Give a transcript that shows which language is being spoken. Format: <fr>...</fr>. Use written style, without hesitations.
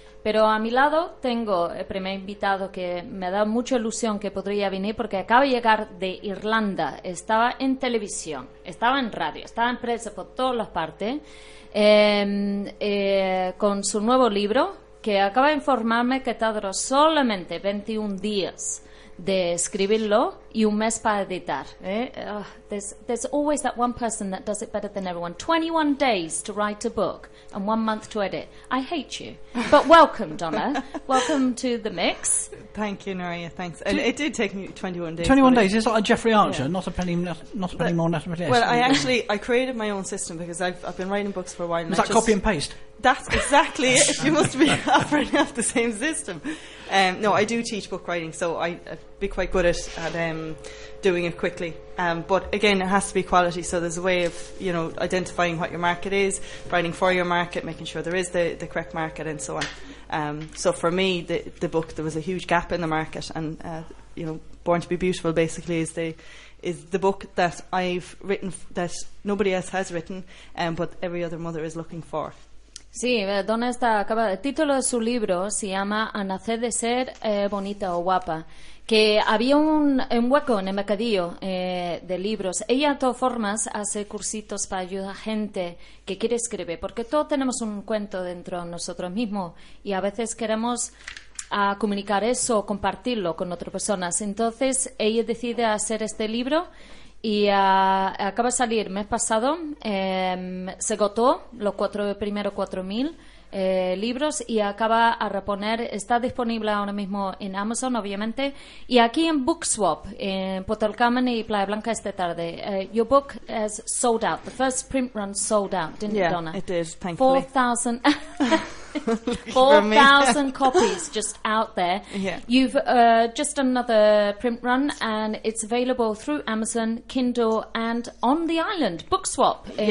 <es>Pero a mi lado tengo el primer invitado que me da mucha ilusión que podría venir porque acaba de llegar de Irlanda. Estaba en televisión, estaba en radio, estaba en prensa por todas las partes con su nuevo libro que acaba de informarme que tardó solamente 21 días de escribirlo y un mes para editar.</es> <en>There's always that one person that does it better than everyone. 21 days to write a book and 1 month to edit. I hate you. But welcome, Donna. Welcome to The Mix. Thank you, Nuria. Thanks. And it did take me 21 days. 21 days. It's like a Jeffrey Archer. Yeah. Not a penny more, not a penny less. Well, I created my own system because I've been writing books for a while. Is that copy and paste? That's exactly it. You must be operating off the same system. No, I do teach book writing, so I'd be quite good at doing it quickly. But again, it has to be quality. So there's a way of, you know, identifying what your market is, writing for your market, making sure there is the correct market and so on. So for me, the book, there was a huge gap in the market. And, you know, Born to be Beautiful basically is the book that I've written that nobody else has written, but every other mother is looking for.</en> <es>Sí, Donna está acabada. El título de su libro se llama A Nacer de Ser Bonita o Guapa, que había un hueco en el mercadillo de libros. Ella, de todas formas, hace cursitos para ayudar a gente que quiere escribir, porque todos tenemos un cuento dentro de nosotros mismos y a veces queremos a comunicar eso o compartirlo con otras personas. Entonces, ella decide hacer este libro... Y acaba de salir el mes pasado, se agotó los primeros 4.000 libros y acaba a reponer, está disponible ahora mismo en Amazon, obviamente, y aquí en Bookswap, en Potelcamen y Playa Blanca esta tarde.</es> <en>Your book has sold out, the first print run sold out, didn't yeah, it, Donna? Yeah, it did, thankfully. 4,000... 4,000 copies just out there. Yeah. You've just done another print run, and it's available through Amazon, Kindle, and on the island, Bookswap in</en>